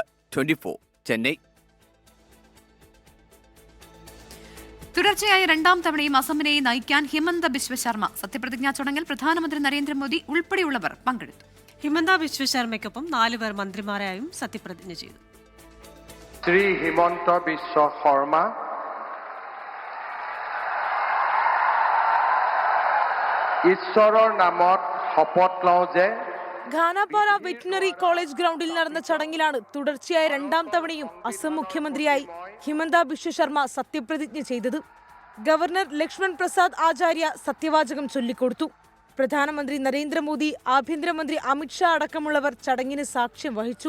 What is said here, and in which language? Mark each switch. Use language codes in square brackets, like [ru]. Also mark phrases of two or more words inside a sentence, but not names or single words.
[ml] 24 ചെന്നൈ. തുടർച്ചയായ 2ാം തവണയും അസമിനെ നയിക്കാൻ ഹിമന്ത ബിശ്വ ശർമ്മ സത്യപ്രതിജ്ഞാ ചടങ്ങിൽ പ്രധാനമന്ത്രി നരേന്ദ്രമോദി ഉൾപ്പെടെയുള്ളവർ പങ്കെടുത്തു. ഹിമന്ത ബിശ്വ ശർമ്മയ്ക്കൊപ്പം 4 പേർ മന്ത്രിമാരായും സത്യപ്രതിജ്ഞ ചെയ്തു. [as] শ্রী হিমন্ত বিশ্ব শর্মা, ঈশ্বৰৰ নামত শপত লওঁ যে [ml] ഖാനാപാറ വെറ്റിനറി കോളേജ് ഗ്രൗണ്ടിൽ നടന്ന ചടങ്ങിലാണ് തുടർച്ചയായ 2ാം തവണയും അസം മുഖ്യമന്ത്രിയായി ഹിമന്ത ബിശ്വ ശർമ്മ സത്യപ്രതിജ്ഞ ചെയ്തത്. ഗവർണർ ലക്ഷ്മൺ പ്രസാദ് ആചാര്യ സത്യവാചകം ചൊല്ലിക്കൊടുത്തു. പ്രധാനമന്ത്രി നരേന്ദ്രമോദി, ആഭ്യന്തരമന്ത്രി അമിത്ഷാ അടക്കമുള്ളവർ ചടങ്ങിന് സാക്ഷ്യം വഹിച്ചു.